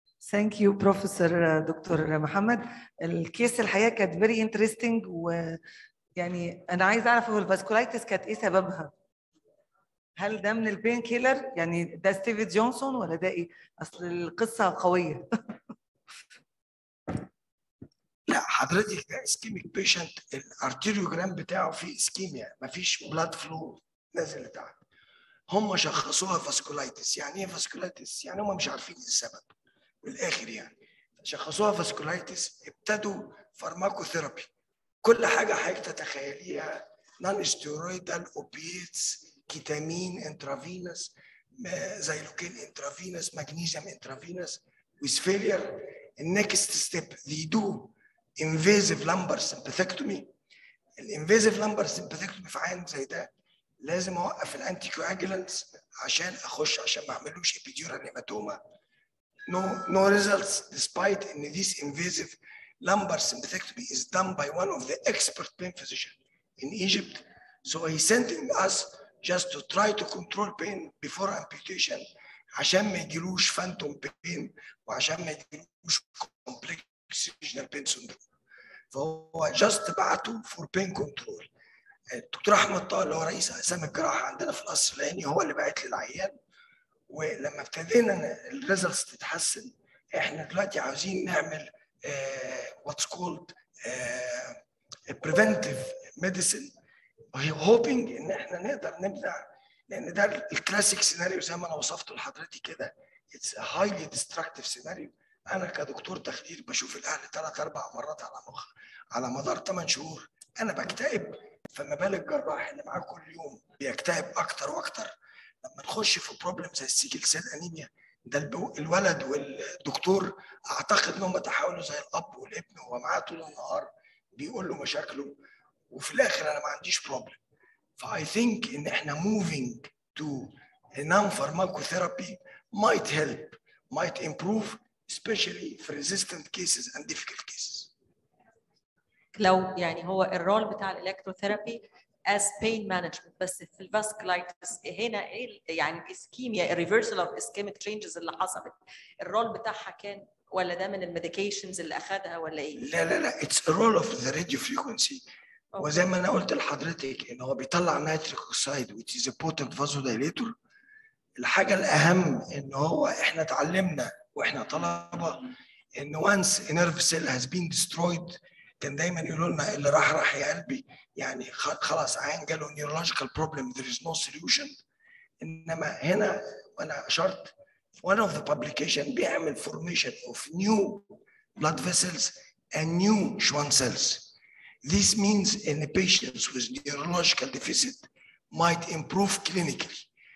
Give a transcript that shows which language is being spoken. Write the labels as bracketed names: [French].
[English] Thank you, Professor doctor محمد. [Arabic] الكيس الحقيقة كانت [English] very interesting، [Arabic] ويعني أنا عايز أعرف هو الفاسكولايتس كانت إيه سببها؟ هل ده من البين كيلر؟ يعني ده ستيفن جونسون ولا ده إيه؟ أصل القصة قوية. لا حضرتك ده اسكيميك بيشنت، الارتيريوجرام بتاعه فيه اسكيميا، مفيش بلاد فلو نازل لتحت. هم شخصوها فاسكولايتس. يعني ايه فاسكولايتس؟ يعني هم مش عارفين السبب. بالاخر يعني شخصوها فاسكولايتس، ابتدوا فارماكوثيرابي، كل حاجه حضرتك تتخيليها، نون ستيرويدال، اوبيتس، كيتامين انترافينس، زيلوكين انترافينس، مغنيسيوم انترافينس. [English] with failure, next step they do invasive lumbar sympathectomy. [Arabic] الانفيزيف lumbar sympathectomy في عين زي ده لازم اوقف الانتي كواجولانتس عشان اخش، عشان ما اعملوش epidural hematoma. [English] No results, despite in this invasive lumbar sympathectomy is done by one of the expert pain physicians in Egypt. So he's sending us just to try to control pain before amputation [Arabic] عشان ما يجيلوش [English] phantom pain [Arabic] وعشان ما يجيلوش [English] complex اكسجنال pain syndrome, فهو just بعته فور بين كنترول. [Arabic] الدكتور احمد طه اللي هو رئيس اقسام الجراحه عندنا في القصر العيني هو اللي بعت لي العيان، ولما ابتدينا الريزلتس تتحسن احنا دلوقتي عاوزين نعمل [English] what's called preventive medicine, hoping [Arabic] ان احنا نقدر نمنع، لان ده الكلاسيك سيناريو زي ما انا وصفته لحضرتك كده. [English] It's highly destructive scenario. [Arabic] انا كدكتور تخدير بشوف الاهل 3-4 مرات على مدار 8 شهور، انا بكتئب، فما بالك جراح اللي معاه كل يوم بيكتئب اكتر واكتر. لما نخش في بروبلم زي السيكل سيل انيميا، ده الولد والدكتور اعتقد انهم تحاولوا زي الاب والابن، هو معاه طول النهار بيقول له مشاكله، وفي الاخر انا ما عنديش بروبلم. فاي ثينك ان احنا [English] moving to a non-pharmacotherapy might help, might improve, especially for resistant cases and difficult cases. [Arabic] لو يعني هو الرول بتاع الالكتروثيرابي [English] as pain management، [Arabic] بس في الفاسكولايتس هنا ايه يعني الاسكيميا، [English] الريفرسال of ischemic changes [Arabic] اللي حصلت، الرول بتاعها كان ولا ده من الميديكيشنز اللي اخذها ولا ايه؟ [English] لا it's a role of the radio frequency. [Arabic] وزي ما انا قلت لحضرتك ان هو بيطلع نيتريك اوكسيد [English] which is a potent vasodilator. [Arabic] الحاجه الاهم ان هو احنا اتعلمنا واحنا طلبه ان [English] once a nerve cell has been destroyed، [Arabic] كان دايما يقولوا لنا اللي راح يا قلبي، يعني خلاص عين جاله [English] neurological problem there is no solution. [Arabic] انما هنا وانا اشرت [English] one of the publication بيعمل formation of new blood vessels and new Schwann cells. This means in the patients with neurological deficit might improve clinically.